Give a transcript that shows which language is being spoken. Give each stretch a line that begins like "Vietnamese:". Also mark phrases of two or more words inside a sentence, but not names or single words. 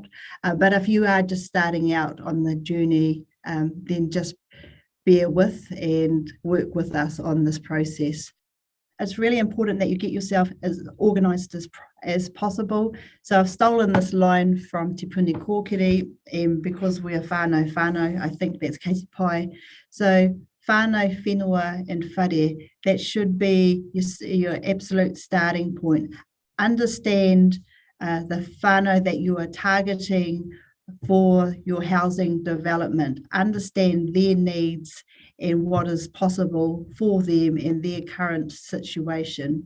English: But if you are just starting out on the journey, then just bear with and work with us on this process. It's really important that you get yourself as organised as possible. So I've stolen this line from Te Puni Kōkiri, and because we're whānau, I think that's Katy Pai.
Māori: So whānau, whenua and whare,
English: that should be your absolute starting point. Understand the whānau that you are targeting for your housing development. Understand their needs and what is possible for them in their current situation.